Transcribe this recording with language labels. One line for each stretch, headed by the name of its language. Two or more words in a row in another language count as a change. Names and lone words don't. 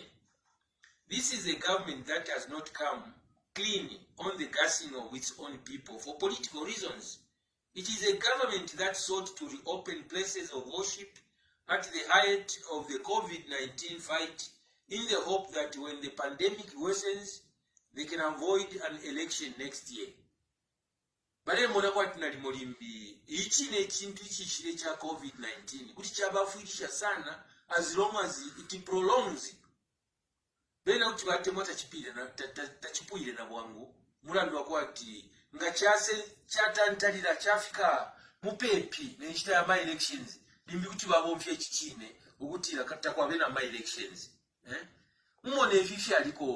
English: This is a government that has not come clean on the gassing of its own people for political reasons. It is a government that sought to reopen places of worship at the height of the COVID-19 fight in the hope that when the pandemic worsens, they can avoid an election next year.
Bemba: Bale mona kwati nali mulimbi ichi ne chintu chishire cha COVID-19 kuti chabafuirisha sana
English: as long as it prolongs.
Bemba: Bena kuti batemo tachipuire na bwangu mulandu kwati nga chatantalira chafika mupepi nenchita ya
English: my elections
Bemba: limbi kuti babompye chichine ukutira kata kwa bena
English: my elections
Bemba: mumone vifi aliko